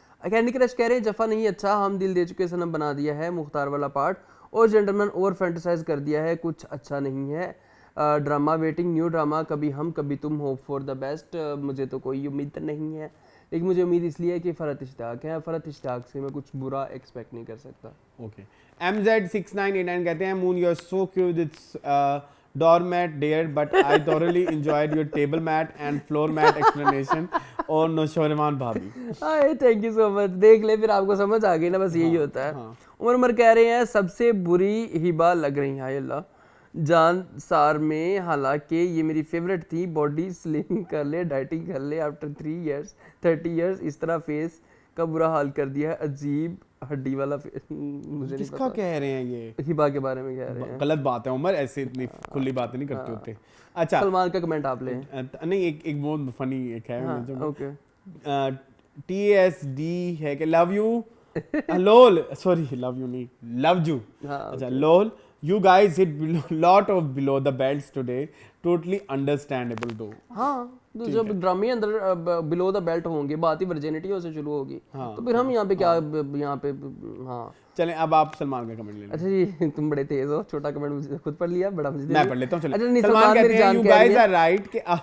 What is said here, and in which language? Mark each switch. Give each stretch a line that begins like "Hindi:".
Hindi: Candy crush कह रहे हैं जफा नहीं अच्छा, हम दिल दे चुके सनम बना दिया है मुख्तार वाला पार्ट, और जेंटलमैन ओवर फैंटेसाइज कर दिया है, कुछ अच्छा नहीं है।
English: Drama waiting new drama कभी हम कभी तुम, होप फॉर द बेस्ट।
Hindi: मुझे तो कोई उम्मीद नहीं है, लेकिन मुझे उम्मीद इसलिए है कि फ़रत इश्तियाक है, फ़रत इश्तियाक से मैं कुछ बुरा एक्सपेक्ट नहीं कर सकता।
English: Okay. MZ6989
Hindi: कहते हैं
English: Moon you are so cute, it's doormat dear, but I thoroughly enjoyed your table mat and floor mat explanation और नौशरवान भाभी। हाय thank you so much.
Hindi: देख ले फिर आपको समझ आ गई ना, बस यही होता है। उमर कह रहे हैं सबसे बुरी हिबा लग रही है, हाय अल्लाह जान सार में, हालांकि ये मेरी फेवरेट थी। बॉडी स्लिम कर ले, डाइटिंग कर ले, आफ्टर 30 इयर्स इस तरह फेस का बुरा हाल कर दिया है, अजीब हड्डी वाला मुझे नहीं किसका कह रहे हैं ये? हिबा के बारे में कह रहे हैं। गलत बात है उमर, ऐसे इतनी खुली बातें नहीं करते होते। अच्छा सलमान का कमेंट आप ले। नहीं एक बहुत फनी एक है। ओके TSD है कि love you lol, sorry love you नहीं लव यू।
English: अच्छा lol, you guys hit lot of below the belts today, totally understandable though।
Hindi: हाँ तो जब ड्रामे अंदर बिलो द बेल्ट होंगे, बात ही वर्जिनिटी से शुरू होगी। तो फिर हम यहाँ पे क्या यहाँ पे हाँ चलें अब आप सलमान का कमेंट ले लें। अच्छा जी तुम बड़े तेज हो, छोटा कमेंट मुझे खुद पढ़ लिया, बड़ा मुझे मैं पढ़ लेता हूँ। चलिए अच्छा नहीं, सलमान कहते हैं
English: you guys are right कि